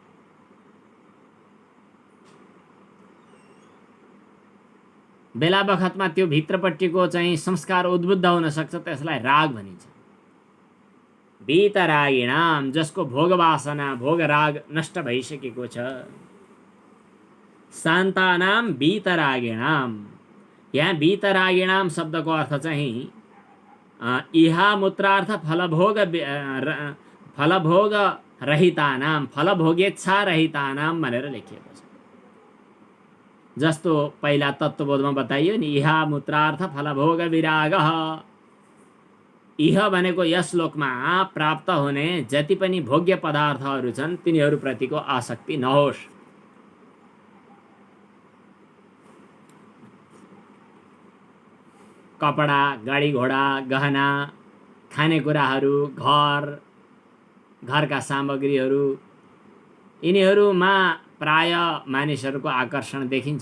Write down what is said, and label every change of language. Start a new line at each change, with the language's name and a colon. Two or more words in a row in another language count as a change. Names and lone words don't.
Nepali: बेला बखतमा त्यो भित्रपट्टिको चाहिँ संस्कार उद्बुद्ध हुन सक्छ, त्यसलाई राग भनिन्छ। वीतरागिणाम, जसको भोग वासना, भोग राग नष्ट भइसकेको छ।
Sanskrit: शान्तानाम वीतरागिणाम,
Nepali: यहाँ वीतरागिणाम शब्दको अर्थ चाहिँ
Sanskrit: इहा मूत्रार्थ फलभोग रहितानाम, फलभोगेच्छा रहितानाम
Nepali: भनेर लेखिएको छ। जस्तो पहिला तत्त्वबोधमा बताइयो नि,
Sanskrit: इहा मूत्रार्थ फलभोग विरागः।
Nepali: इह भनेको यस लोकमा प्राप्त हुने जति पनि भोग्य पदार्थहरू छन् तिनीहरूप्रतिको आसक्ति नहोस्। कपडा, गाडी घोडा, गहना, खानेकुराहरू, घरका सामग्रीहरू, यिनीहरूमा प्राय मानिसहरूको आकर्षण देखिन्छ।